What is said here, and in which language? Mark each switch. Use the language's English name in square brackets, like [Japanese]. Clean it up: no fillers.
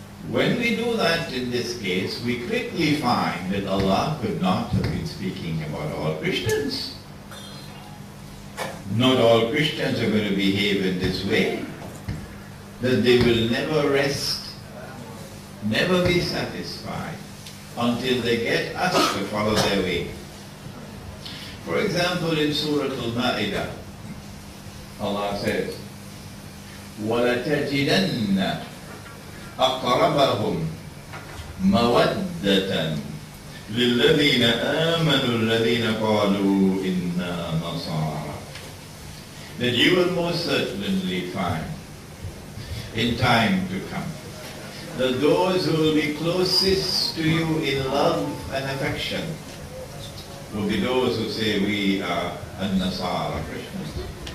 [English] When we do that in this case, we quickly find that Allah could not have been speaking about all Christians. Not all Christians are going to behave in this way, that they will never rest, never be satisfied, until they get us to follow their way. For example, in Surah Al-Ma'idah, Allah says, [Arabic] وَلَتَجِدَنَّ أَقْرَبَهُمْ مَوَدَّةً لِلَّذِينَ آمَنُوا الَّذِينَ قَالُوا إِنَّا نَصَارَى. [English] That you will most certainly find in time to come that those who will be closest to you in love and affection will be those who say we are An-Nasara Christians.